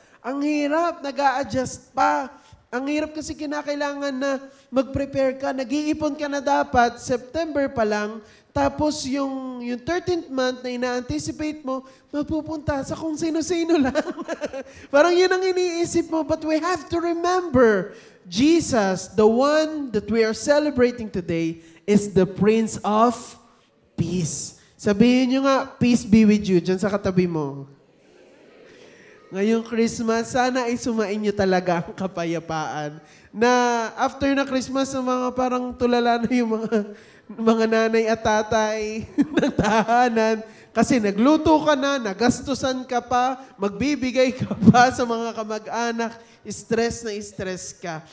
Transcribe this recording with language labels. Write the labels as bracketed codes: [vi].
[tl] Ang hirap, nag-a-adjust pa. Ang hirap kasi kinakailangan na mag-prepare ka. Nag-iipon ka na dapat, September pa lang, tapos yung 13th month na ina-anticipate mo, mapupunta sa kung sino-sino lang. Parang yun ang iniisip mo. [en] But we have to remember, Jesus, the one that we are celebrating today, is the Prince of Peace. [tl] Sabihin nyo nga, peace be with you, dyan sa katabi mo. Ngayong Christmas, sana ay sumain nyo talaga ang kapayapaan. Na after na Christmas, mga parang tulala na yung mga nanay at tatay ng tahanan. Kasi nagluto ka na, nagastusan ka pa, magbibigay ka pa sa mga kamag-anak, stress na stress ka.